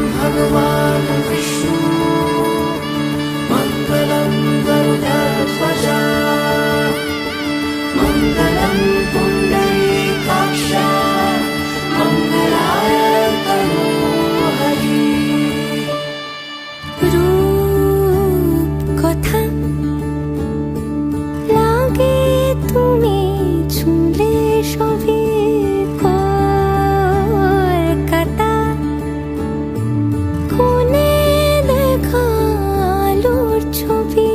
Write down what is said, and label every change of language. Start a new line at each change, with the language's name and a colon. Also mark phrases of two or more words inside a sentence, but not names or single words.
Sanskrit: भगवान् विष्णु मङ्गलं गरुडध्वज मङ्गलं पुण्डरीकाक्ष मङ्गलाय तनोहरि
Bangla: রূপ কথা লাগে তুমি ছুঁলে সবে কলকাতা কোণে দেখা আলোর ছবি